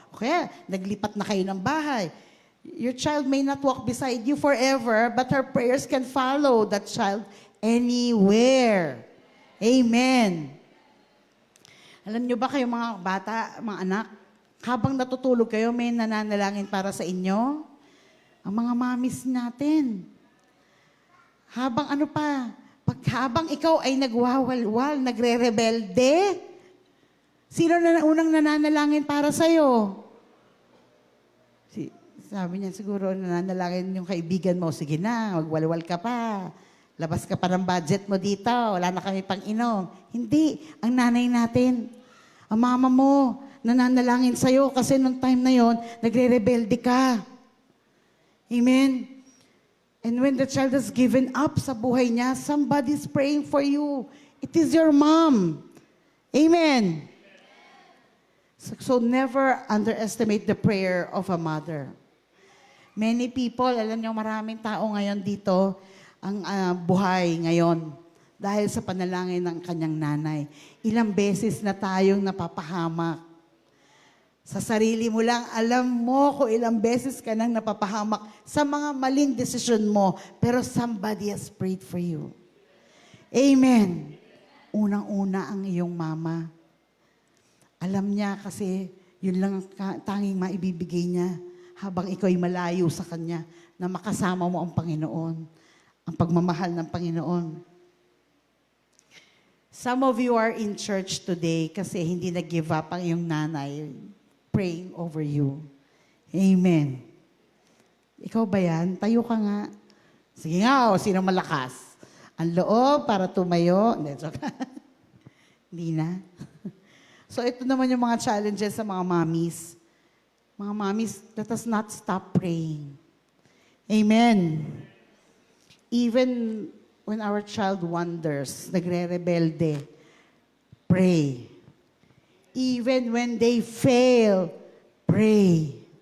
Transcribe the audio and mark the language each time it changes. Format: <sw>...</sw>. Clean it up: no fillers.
<tl>Okay, naglipat na kayo ng bahay.</tl> <en>Your child may not walk beside you forever, but her prayers can follow that child anywhere. Amen.</en> <tl>Alam nyo ba kayo mga bata, mga anak, habang natutulog kayo, may nananalangin para sa inyo? Ang mga mamis natin. Habang habang ikaw ay nagwawalwal, nagre-rebelde, sino na unang nananalangin para sa'yo? Sabi niya, siguro nananalangin yung kaibigan mo, sige na, magwalwal ka pa. Labas ka pa ng budget mo dito, wala na kami pang inom. Hindi, ang nanay natin, ang mama mo, nananalangin sa'yo kasi nung time na yon, nagre-rebelde ka.</tl> <en>Amen? And when the child is given up</en> <tl>sa buhay niya,</tl> <en>somebody's praying for you. It is your mom. Amen? So never underestimate the prayer of a mother. Many people,</en> <tl>alam niyo, maraming tao ngayon dito, ang buhay ngayon dahil sa panalangin ng kanyang nanay. Ilang beses na tayong napapahamak. Sa sarili mo lang, alam mo kung ilang beses ka nang napapahamak sa mga maling desisyon mo,</tl> <en>pero somebody has prayed for you.</en> <tl>Amen. Unang-una ang iyong mama. Alam niya kasi yun lang ang tanging maibibigay niya habang ikaw'y malayo sa Kanya na makasama mo ang Panginoon, ang pagmamahal ng Panginoon.</tl> <en>Some of you are in church today</en> <tl>kasi hindi nag-give up ang iyong nanay</tl> <en>praying over you.</en> <tl>Amen. Ikaw ba yan? Tayo ka nga. Sige nga, sino malakas? Ang loob para tumayo. Hindi na. So ito naman yung mga challenges sa mga mommies. Mga mommies,</tl> <en>let us not stop praying. Amen. Even when our child wanders,</en> <tl>nagre-rebelde,</tl> <en>pray. Even when they fail, pray.</en>